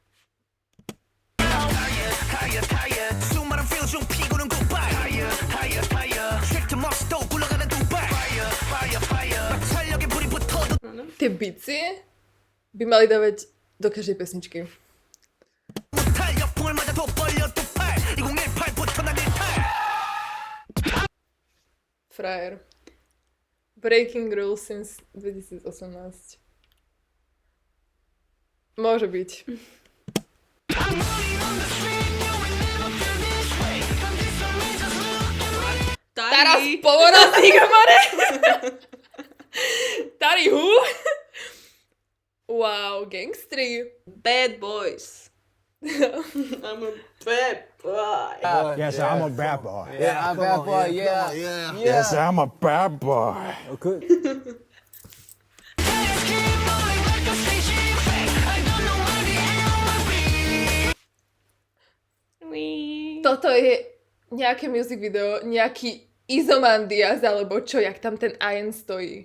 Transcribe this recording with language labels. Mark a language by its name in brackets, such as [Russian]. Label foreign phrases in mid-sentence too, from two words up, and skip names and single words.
[Slovak] Tie bicie by mali dávať do každej pesničky. Frajer. [English] Breaking rules since 2018. [Slovak] Môže byť. Teraz polorazník, [English] more! [Slovak] Tari who? Wow, gangstri. [English] Bad boys. I'm a bad boy. Yes, I'm a bad boy. Yeah, I'm bad boy, yeah. Yes, I'm a bad boy. Okay. [Slovak] Toto je nejaké music video, nejaký Izomandias, alebo čo, jak tam ten Ian stojí.